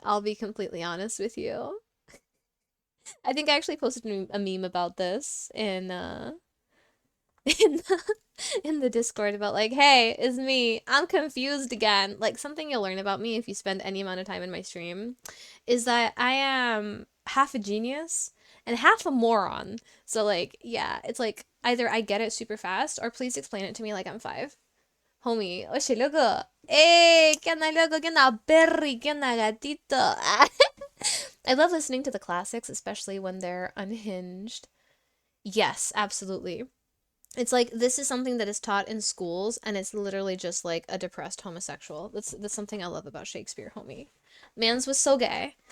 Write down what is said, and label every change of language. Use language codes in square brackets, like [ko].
[en] I'll be completely honest with you. I think I actually posted a meme about this in in the, in the Discord about like, hey, it's me. I'm confused again. Like, something you'll learn about me if you spend any amount of time in my stream is that I am half a genius and half a moron. So like, yeah, it's like either I get it super fast or please explain it to me like I'm 5. [es] Homie, oye, loco. ¿Qué onda, loco? ¿Qué onda, Perry? ¿Qué onda, gatito? [en] I love listening to the classics, especially when they're unhinged. Yes, absolutely. It's like this is something that is taught in schools, and it's literally just like a depressed homosexual. That's something I love about Shakespeare, homie. Mans was so gay.